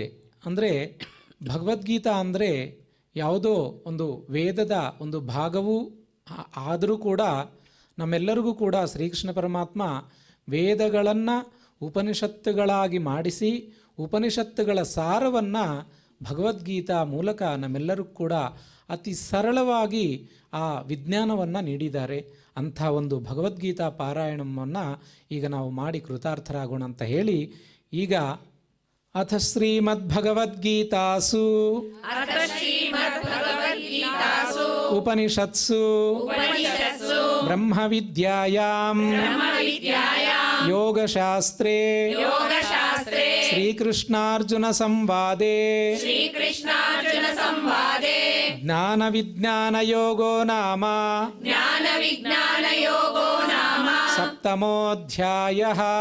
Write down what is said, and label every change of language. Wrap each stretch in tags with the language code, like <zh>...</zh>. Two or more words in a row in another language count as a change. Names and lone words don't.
<kn>ಅಂದರೆ ಭಗವದ್ಗೀತಾ ಅಂದರೆ ಯಾವುದೋ ಒಂದು ವೇದದ ಒಂದು ಭಾಗವೂ ಆದರೂ ಕೂಡ ನಮ್ಮೆಲ್ಲರಿಗೂ ಕೂಡ ಶ್ರೀಕೃಷ್ಣ ಪರಮಾತ್ಮ ವೇದಗಳನ್ನು ಉಪನಿಷತ್ತುಗಳಾಗಿ ಮಾಡಿಸಿ ಉಪನಿಷತ್ತುಗಳ ಸಾರವನ್ನು ಭಗವದ್ಗೀತಾ ಮೂಲಕ ನಮ್ಮೆಲ್ಲರಿಗೂ ಕೂಡ ಅತಿ ಸರಳವಾಗಿ ಆ ವಿಜ್ಞಾನವನ್ನು ನೀಡಿದ್ದಾರೆ. ಅಂಥ ಒಂದು ಭಗವದ್ಗೀತಾ ಪಾರಾಯಣವನ್ನು ಈಗ ನಾವು ಮಾಡಿ ಕೃತಾರ್ಥರಾಗೋಣ ಅಂತ ಹೇಳಿ ಈಗ</kn> <sa>ಅಥ ಶ್ರೀಮದ್ಭಗವದ್ಗೀತಾಸು ಉಪನಿಷತ್ಸು ಬ್ರಹ್ಮವಿದ್ಯಾಯಾಂ ಯೋಗಶಾಸ್ತ್ರೇ ಶ್ರೀಕೃಷ್ಣಾರ್ಜುನ ಸಂವಾದೇ ಜ್ಞಾನವಿಜ್ಞಾನಯೋಗೋ ನಾಮ ಸಪ್ತಮೋऽಧ್ಯಾಯಃ.</sa>